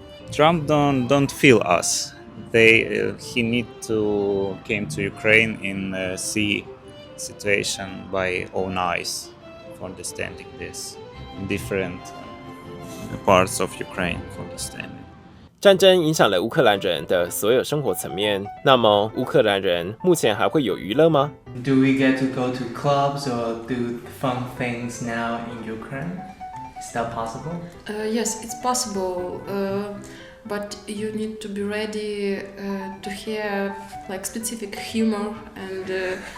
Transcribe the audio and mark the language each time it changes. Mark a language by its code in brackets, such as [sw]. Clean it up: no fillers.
[en] Trump don't feel us. He need to came to Ukraine and see situation by own eyes for understanding this in different parts of Ukraine for understanding. [zh] 战争影响了乌克兰人的所有生活层面。那么，乌克兰人目前还会有娱乐吗？ [en] Do we get to go to clubs or do fun things now in Ukraine? Is that possible? Yes, it's possible, but you need to be ready to hear like specific humor and.